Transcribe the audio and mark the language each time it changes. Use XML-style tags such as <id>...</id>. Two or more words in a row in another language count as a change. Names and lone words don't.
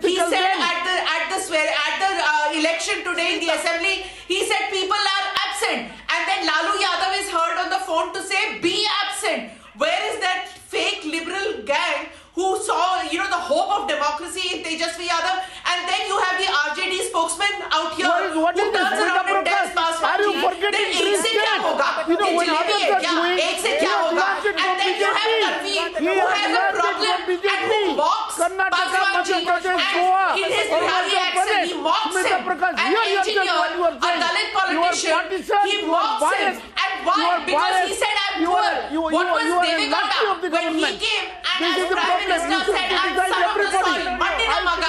<en>He said at the election today in the assembly, he said people are absent, and then Lalu Yadav is heard on the phone to say be absent. Where is that fake liberal gang who saw, the hope of democracy in Tejasvi Yadav? And then you have the RJD spokesman out here who turns around and tells Paswani, then</en> <hi>एक से क्या होगा? ये जलेबी है क्या? एक से क्या होगा?</hi> <en>And then you have Tanveer who has a problem and who mocks Paswani. And in his Bihari accent, he mocks him. An engineer, a Dalit politician politician, he mocks him. And why? Because he said I'm poor. What was Devegowda when he came and as Prime Minister said I'm son of the soil,</en> <kn>ಮಣ್ಣಿನ ಮಗ.</kn>